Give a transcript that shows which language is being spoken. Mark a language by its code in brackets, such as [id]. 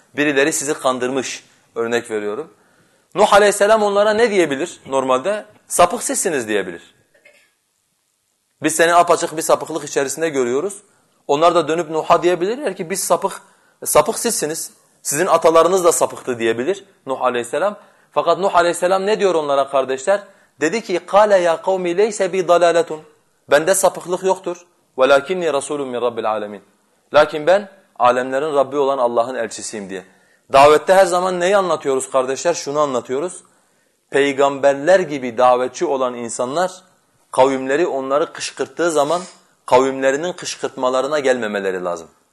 [tr] Birileri sizi kandırmış, örnek veriyorum. Nuh Aleyhisselam onlara ne diyebilir normalde? Sapık sizsiniz diyebilir. Biz seni apaçık bir sapıklık içerisinde görüyoruz. Onlar da dönüp Nuh'a diyebilirler ki biz sapık sizsiniz. Sizin atalarınız da sapıktı diyebilir Nuh Aleyhisselam. Fakat Nuh Aleyhisselam ne diyor onlara kardeşler? Dedi ki [ar] قَالَ يَا قَوْمِ لَيْسَ بِي دَلَالَةٌ [tr] Bende sapıklık yoktur. [ar] وَلَاكِنِّي رَسُولٌ مِنْ رَبِّ الْعَالَمِينَ [tr] Lakin ben alemlerin Rabbi olan Allah'ın elçisiyim diye. Davette her zaman neyi anlatıyoruz kardeşler? Şunu anlatıyoruz. Peygamberler gibi davetçi olan insanlar kavimleri onları kışkırttığı zaman kavimlerinin kışkırtmalarına gelmemeleri lazım.